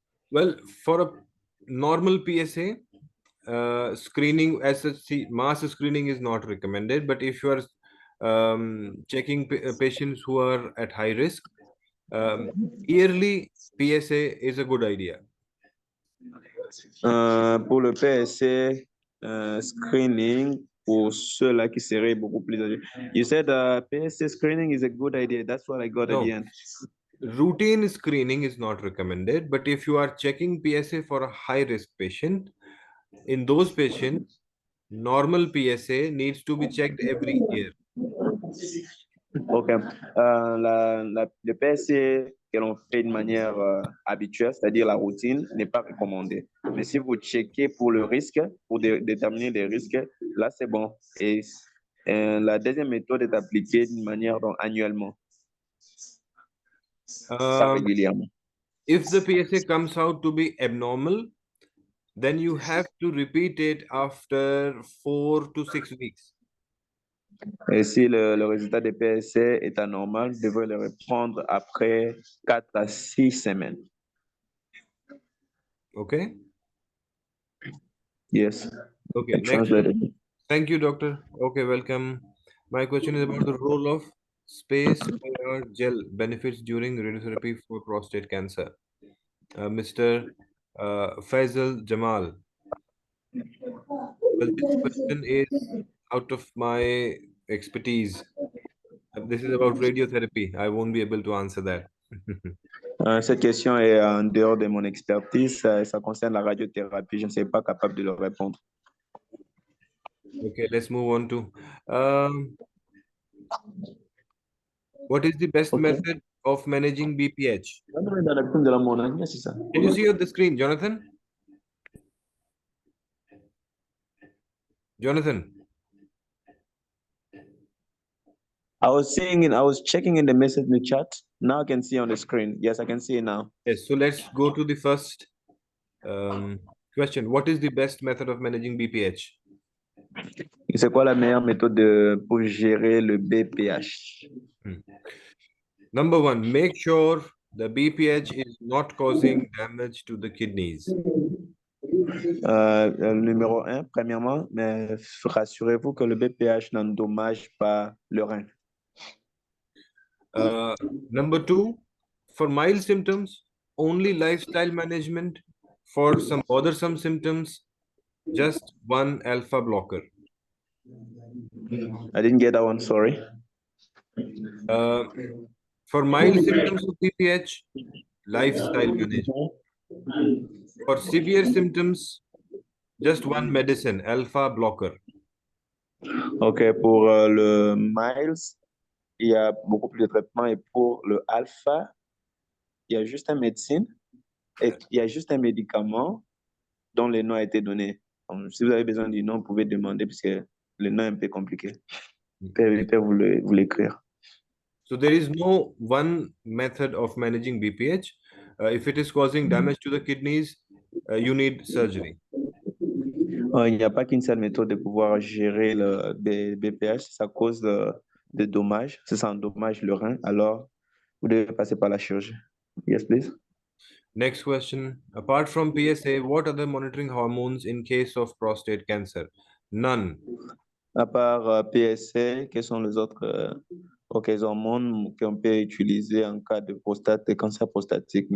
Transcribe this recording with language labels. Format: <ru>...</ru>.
<en>Well, for a normal PSA, screening as such, mass screening is not recommended. But if you are checking patients who are at high risk, yearly PSA is a good idea.</en> <fr>Pour le PSA screening, pour ceux-là qui seraient beaucoup plus âgés.</fr> <en>You said PSA screening is a good idea. That's what I got at the end. Routine screening is not recommended, but if you are checking PSA for a high-risk patient, in those patients, normal PSA needs to be checked every year. Ok.</en> <fr>Le PSA que l'on fait de manière habituelle, c'est-à-dire la routine, n'est pas recommandé. Mais si vous checkez pour le risque, pour déterminer les risques, là, c'est bon. Et la deuxième méthode est appliquée d'une manière donc, annuellement. Pas régulièrement.</fr> <en>If the PSA comes out to be abnormal, then you have to repeat it after 4 to 6 weeks.</en> <fr>Et si le résultat des PSA est anormal, vous devrez le reprendre après 4 à 6 semaines.</fr> <en>Okay? Yes. Okay, next. Thank you, doctor. Okay, welcome. My question is about the role of space IR gel benefits during radiotherapy for prostate cancer. Mr. Faisal Jamal. Well, this question is out of my expertise. This is about radiotherapy. I won't be able to answer that.</en> <fr>Cette question est en dehors de mon expertise. Ça concerne la radiothérapie. Je ne suis pas capable de le répondre.</fr> <en>Okay, let's move on to what is the best method of managing BPH? Can you see on the screen, Jonathan? Jonathan. I was checking in the message in the chat. Now I can see on the screen. Yes, I can see it now. Yes, so let's go to the first question. What is the best method of managing BPH?</en> <fr>C'est quoi la meilleure méthode pour gérer le BPH?</fr> <en>Number one, make sure the BPH is not causing damage to the kidneys.</en> <fr>Numéro 1, premièrement, mais rassurez-vous que le BPH n'endommage pas le rein.</fr> <en>Number two, for mild symptoms, only lifestyle management. For some bothersome symptoms, just one alpha blocker. I didn't get that one, sorry. For mild symptoms of BPH, lifestyle management. For severe symptoms, just one medicine, alpha blocker.</en> <fr>Ok, pour le mild, il y a beaucoup plus de traitements. Et pour le alpha, il y a juste une médecine et il y a juste un médicament dont le nom a été donné. Donc, si vous avez besoin du nom, vous pouvez demander parce que le nom est un peu compliqué. Je peux vous l'écrire.</fr> <en>So there is no one method of managing BPH. If it is causing damage to the kidneys, you need surgery.</en> <fr>Il n'y a pas qu'une seule méthode de pouvoir gérer le BPH. Ça cause de dommages. Si ça endommage le rein, alors vous devez passer par la chirurgie.</fr> <en>Yes, please. Next question. Apart from PSA, what other monitoring hormones in case of prostate cancer? None.</en> <fr>À part PSA, quels sont les autres hormones qu'on peut utiliser en cas de prostate, de cancer prostatique?</fr>